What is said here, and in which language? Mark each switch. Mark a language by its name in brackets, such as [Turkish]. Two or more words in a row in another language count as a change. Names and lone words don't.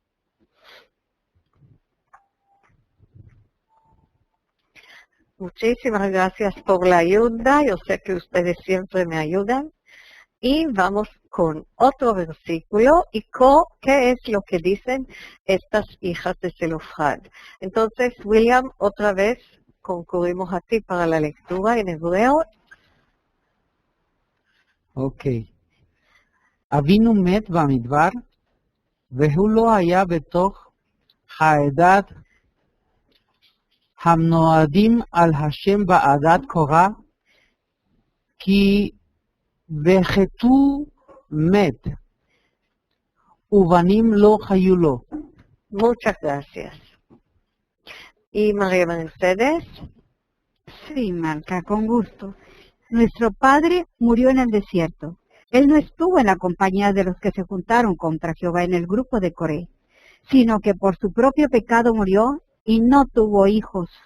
[Spanish] Muchísimas gracias por la ayuda. Yo sé que ustedes siempre me ayudan. Y vamos con otro versículo y qué es lo que dicen estas hijas de Zelofhad. Entonces, William, otra vez concurrimos a ti para la lectura en hebreo. [Hebrew] אוקיי. אבינו מת במדבר, והוא לא היה בתוך העדת הנועדים על השם בעדת קורא, כי בחטאו מת, ובנים לא חיו לו. [Spanish] Muchas gracias. ¿Y María Mercedes? Sí, Marca, con gusto. Nuestro padre murió en el desierto. Él no estuvo en la compañía de los que se juntaron contra Jehová en el grupo de Coré, sino que por su propio pecado murió y no tuvo hijos.